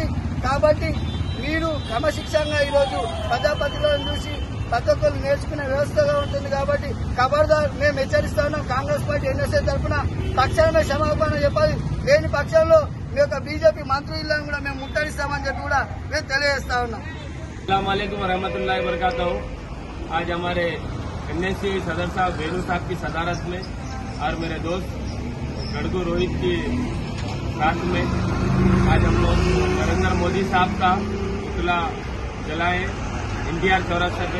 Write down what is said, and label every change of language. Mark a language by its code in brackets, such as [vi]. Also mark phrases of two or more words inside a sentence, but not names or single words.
[te] కాబట్టి మీరు క్రమశిక్షణగా ఈ రోజు ప్రజాపతిలను చూసి ప్రతి ఒక్కరు నేర్చుకునే వ్యవస్థగా ఉంటుంది. కాబట్టి ఖబర్దార్ మేము హెచ్చరిస్తా ఉన్నాం. కాంగ్రెస్ పార్టీ ఎన్ఎస్ఏ తరఫున తక్షణమే క్షమాపణ చెప్పాలి. లేని పక్షంలో మీ యొక్క బీజేపీ మంత్రులను కూడా మేము ముట్టడిస్తామని చెప్పి కూడా మేము తెలియజేస్తా ఉన్నాం. [ar] السلام عليكم ورحمة الله وبركاته. [ur] آج ہمارے این ایس یو آئی صدر صاحب وینو صاحب کی صدارت میں اور میرے دوست گڑگو روہت کی ساتھ میں آج ہم لوگ نریندر مودی صاحب کا پتلا جلائے این ٹی آر چوراہے پے.